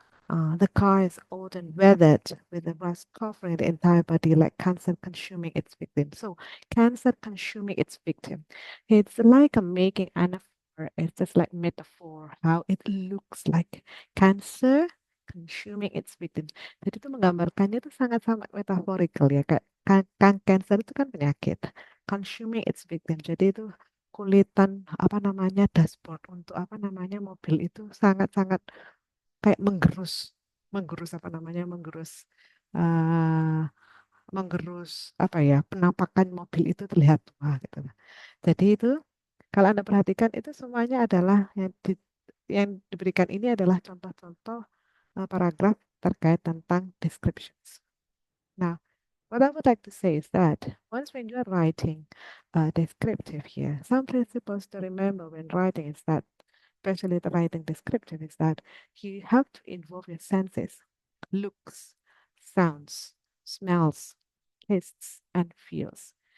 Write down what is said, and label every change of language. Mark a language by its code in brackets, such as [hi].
[en] The car is old and weathered, with the rust covering the entire body like cancer consuming its victim. So, cancer consuming its victim. It's like a making anaphor. It's just like metaphor, how it looks like cancer consuming its victim. [id] Jadi itu menggambarkannya itu sangat-sangat metaphorical ya. Kayak cancer itu kan penyakit. [en] Consuming its victim. [id] Jadi itu kulitan apa namanya dashboard untuk apa namanya mobil itu sangat-sangat kayak menggerus apa namanya, eh, menggerus apa ya, penampakan mobil itu terlihat tua gitu. Jadi itu kalau Anda perhatikan itu semuanya adalah yang diberikan ini adalah contoh-contoh paragraf terkait tentang descriptions. [en] Nah, what I would like to say is that once when you are writing descriptive here, some principles to remember when writing is that, especially the writing descriptive, is that you have to involve your senses, looks, sounds, smells, tastes, and feels.